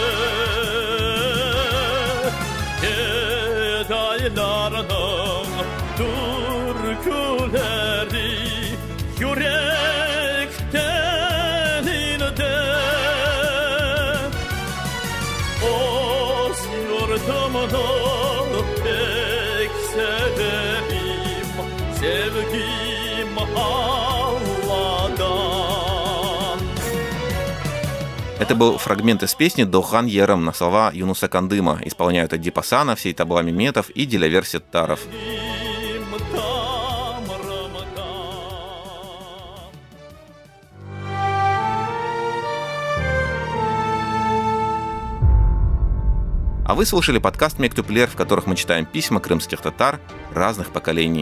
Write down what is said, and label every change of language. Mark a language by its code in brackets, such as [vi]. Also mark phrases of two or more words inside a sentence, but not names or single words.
[crh] Gedaylarının türküleri Yürek telinde Oz yurdumunu pek severim Sevgim Allah'dan. [ru] Это был фрагмент из песни «Дохан Ерам» на слова Юнуса Кандыма. Исполняют Эдип Асанов, Сейтаблам Меметов и Дилявер Сеттаров. А вы слушали подкаст «Мектуплер», в которых мы читаем письма крымских татар разных поколений.